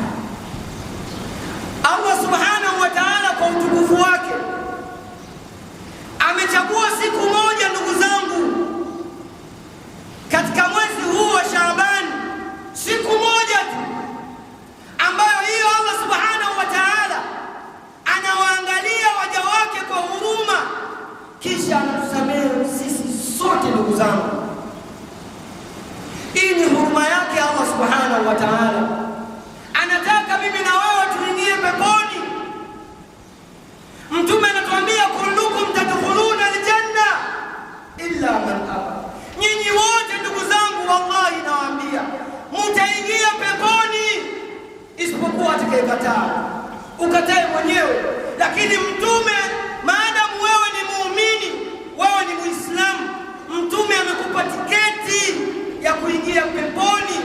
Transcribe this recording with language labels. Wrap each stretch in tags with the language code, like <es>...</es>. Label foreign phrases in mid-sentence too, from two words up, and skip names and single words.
<ar>الله سبحانه وتعالى</ar> <sw>kwa utukufu wake amechagua siku moja, ndugu zangu, katika mwezi huu wa Shaaban, siku moja tu ambayo hiyo</sw> <ar>الله سبحانه وتعالى</ar> <sw>anawaangalia waja wake kwa huruma, kisha anatusamehe sisi sote. Ndugu zangu, hii ni huruma yake</sw> <ar>الله سبحانه وتعالى.</ar> <sw>Anataka mimi na wewe tuingie peponi. Mtume anatuambia</sw> <ar>كلكم تدخلون الجنة إلا من أبى.</ar> <sw>Nyinyi wote ndugu zangu, wallahi nawaambia mtaingia peponi isipokuwa atakayekataa. Ukatae mwenyewe, lakini Mtume, maadamu wewe ni muumini, wewe ni Muislamu, Mtume amekupa tiketi ya kuingia peponi.</sw>